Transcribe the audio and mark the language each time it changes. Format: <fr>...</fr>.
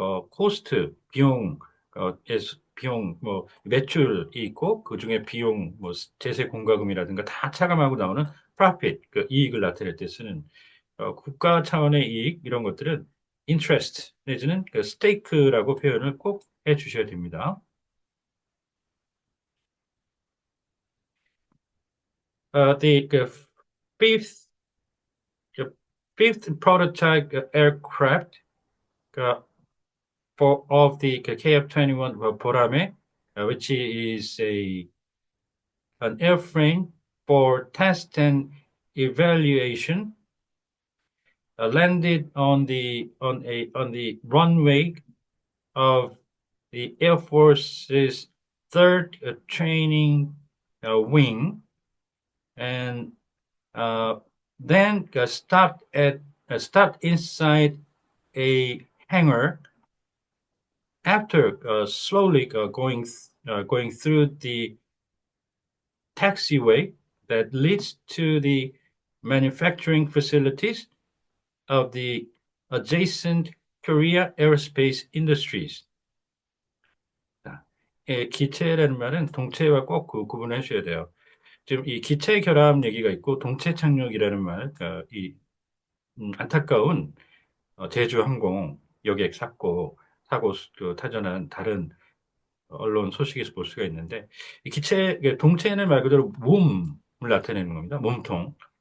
<ko>코스트, 비용, 비용, 뭐, 매출이 있고, 그 중에 비용, 뭐, 제세 공과금이라든가 다 차감하고 나오는 profit, 그 이익을 나타낼 때 쓰는, 국가 차원의 이익, 이런 것들은 interest, 내지는 그 stake라고 표현을 꼭 해 주셔야 됩니다.</ko> <en>The fifth, the fifth prototype aircraft uh, of the KF-21 Borame, which is an airframe for test and evaluation, landed on the runway of the Air Force's third training wing, and then stopped inside a hangar after slowly going through the taxiway that leads to the manufacturing facilities of the adjacent Korea Aerospace Industries.</en> <ko>기체라는 말은 동체와 꼭 구분해 주셔야 돼요. 지금 이 기체 결합 얘기가 있고 동체 착륙이라는 말, 이 안타까운 제주항공 여객 사고 타전한 다른 언론 소식에서 볼 수가 있는데 이 동체는 말 그대로 몸을 나타내는 겁니다. 몸통.</ko>